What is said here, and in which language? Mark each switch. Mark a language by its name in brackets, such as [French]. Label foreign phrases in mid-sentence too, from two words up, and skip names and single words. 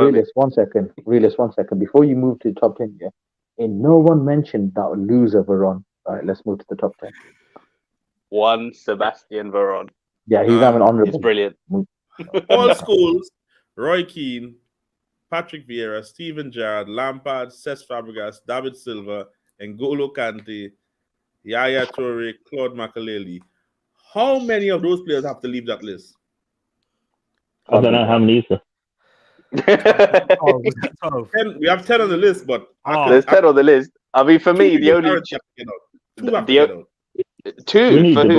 [English] Realist, 1 second. Realist, 1 second. Before you move to the top 10, yeah, and no one mentioned that loser Veron. All right, let's move to the top 10. One Sebastian Veron. Yeah, he's having He's honorable. brilliant. All schools: Roy Keane, Patrick Vieira, Steven Gerrard, Lampard, Cesc Fabregas, David Silva, N'Golo Kante, Yaya Toure, Claude Makelele. How many of those players have to leave that list? I don't know how many is there. Oh, was that 12? 10, we have 10 on the list, but There's 10 on the list. I mean, for me, the only two have to the- get out. We two need for De